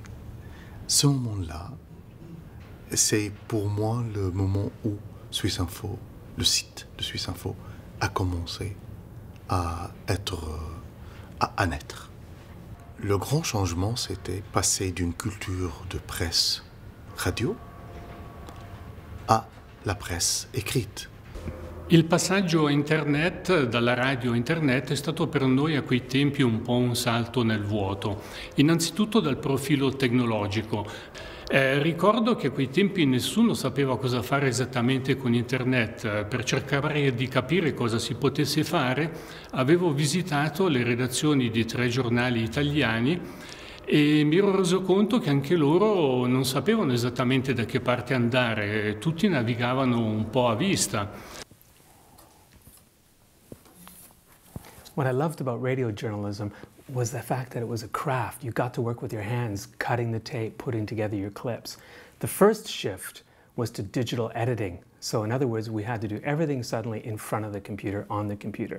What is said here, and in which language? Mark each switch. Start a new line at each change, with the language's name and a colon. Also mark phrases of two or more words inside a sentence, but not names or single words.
French: Ce moment-là, c'est pour moi le moment où Swiss Info, le site de Swiss Info, a commencé à naître. Le grand changement, c'était passer d'une culture de presse radio à la presse écrite.
Italian: Il passaggio a internet, dalla radio a internet, è stato per noi a quei tempi un po' un salto nel vuoto. Innanzitutto dal profilo tecnologico. Ricordo che a quei tempi nessuno sapeva cosa fare esattamente con internet. Per cercare di capire cosa si potesse fare, avevo visitato le redazioni di 3 giornali italiani e mi ero reso conto che anche loro non sapevano esattamente da che parte andare, tutti navigavano un po' a vista.
English: What I loved about radio journalism was the fact that it was a craft. You got to work with your hands, cutting the tape, putting together your clips. The first shift was to digital editing. So in other words, we had to do everything suddenly in front of the computer, on the computer.